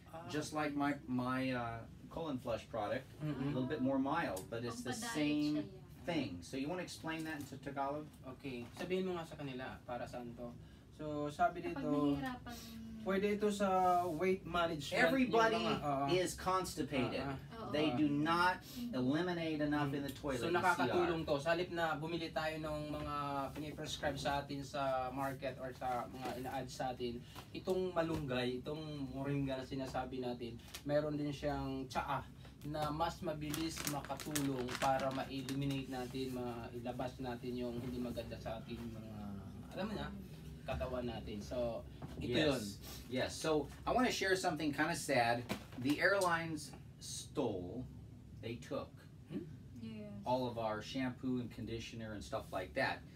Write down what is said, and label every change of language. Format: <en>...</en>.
<en>Just like my colon flush product, a little bit more mild, but it's the same thing. So you want to explain that into Tagalog?</en> <tl>Okay. Sabihin mo nga sa kanila para saan to. So sabi dito, pwede ito sa weight management.</tl> <en>Everybody is constipated. They do not eliminate enough in the toilet.</en> <tl>So nakakatulong to. Sa halip na bumili tayo ng mga piniprescribe sa atin sa market or sa mga ina-add sa atin, itong malunggay, itong moringa na sinasabi natin, meron din siyang tsaa na mas mabilis makatulong para ma-eliminate natin, mailabas natin yung hindi maganda sa ating mga, alam mo na, katawan natin. So, ito yun.</tl> <en>Yes. So, I want to share something kind of sad. The airlines they took all of our shampoo and conditioner and stuff like that.</en>